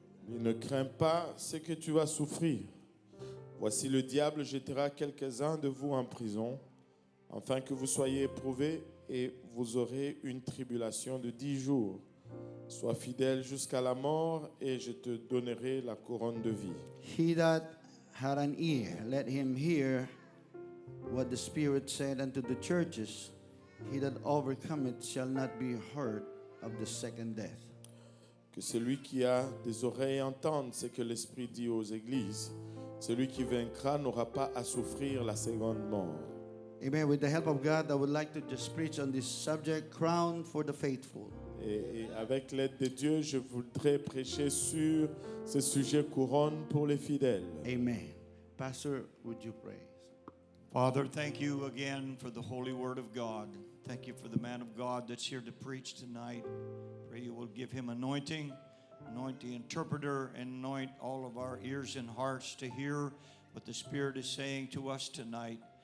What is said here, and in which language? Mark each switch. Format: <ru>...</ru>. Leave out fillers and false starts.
<fr>Il ne crains pas ce que tu vas souffrir. Voici le diable jettera quelques-uns de vous en prison, afin que vous soyez éprouvés, et vous aurez une tribulation de 10 jours. Sois fidèle jusqu'à la mort, et je te donnerai la couronne de vie.</fr> <en>He that had an ear, let him hear what the Spirit said unto the churches. He that overcometh shall not be hurt of the second death.</en> <fr>Que celui qui a des oreilles entende ce que l'Esprit dit aux églises. Celui qui vaincra n'aura pas à souffrir la seconde mort. Amen.</fr> <en>With the help of God, I would like to just preach on this subject, crown for the faithful.</en> <fr>Et avec l'aide de Dieu, je voudrais prêcher sur ce sujet couronne pour les fidèles.</fr> <en>Amen. Pastor, would you pray? Father, thank you again for the holy word of God. Thank you for the man of God that's here to preach tonight. Pray you will give him anointing, anoint the interpreter, and anoint all of our ears and hearts to hear what the Spirit is saying to us tonight.</en>